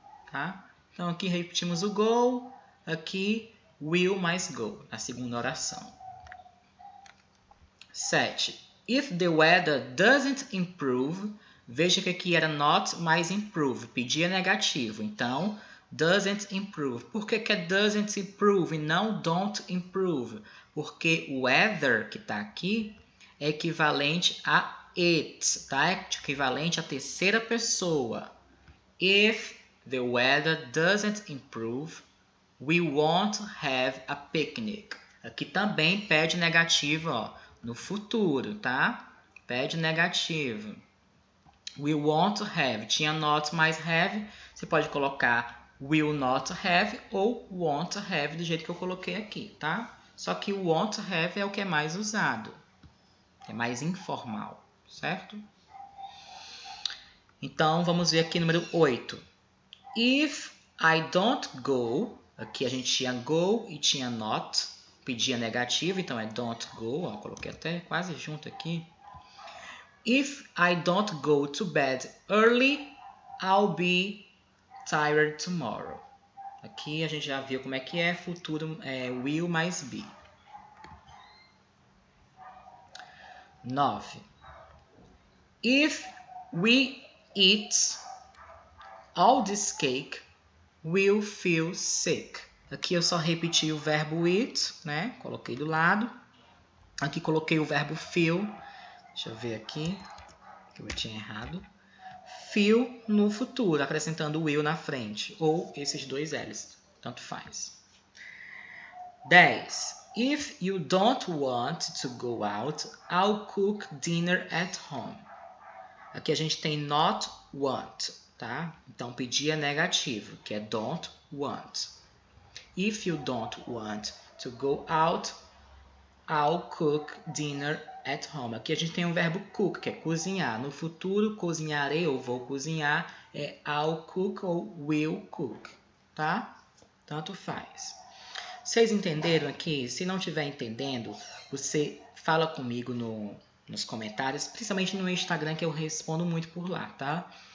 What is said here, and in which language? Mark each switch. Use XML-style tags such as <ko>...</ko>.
<pt>Tá? Então aqui repetimos o go, aqui will mais go, na segunda oração. 7.</pt> <en>If the weather doesn't improve,</en> <pt>veja que aqui era not mais improve, pedia negativo. Então, doesn't improve. Por que é doesn't improve e não don't improve? Porque o weather que está aqui é equivalente a it, tá? É equivalente à terceira pessoa.</pt> <en>If the weather doesn't improve, we won't have a picnic.</en> <pt>Aqui também pede negativo, ó, no futuro, tá? Pede negativo.</pt> <en>We won't have.</en> <pt>Tinha not mais have. Você pode colocar will not have ou won't have do jeito que eu coloquei aqui, tá? Só que o won't have é o que é mais usado. É mais informal, certo? Então, vamos ver aqui número 8.</pt> <en>If I don't go,</en> <pt>aqui a gente tinha go e tinha not, pedia negativo, então é don't go, ó, coloquei até quase junto aqui.</pt> <en>If I don't go to bed early, I'll be tired tomorrow.</en> <pt>Aqui a gente já viu como é que é, futuro é will mais be. 9.</pt> <en>If we eat all this cake, we'll feel sick.</en> <pt>Aqui eu só repeti o verbo eat, né? Coloquei do lado. Aqui coloquei o verbo feel. Deixa eu ver aqui, que eu tinha errado. Feel no futuro, acrescentando o will na frente. Ou esses dois L's, tanto faz. 10.</pt> <en>If you don't want to go out, I'll cook dinner at home.</en> <pt>Aqui a gente tem not want, tá? Então, pedir é negativo, que é don't want.</pt> <en>If you don't want to go out, I'll cook dinner at home.</en> <pt>Aqui a gente tem um verbo cook, que é cozinhar. No futuro, cozinharei ou vou cozinhar é I'll cook ou will cook, tá? Tanto faz. Vocês entenderam aqui? Se não estiver entendendo, você fala comigo nos comentários, principalmente no Instagram, que eu respondo muito por lá, tá?</pt>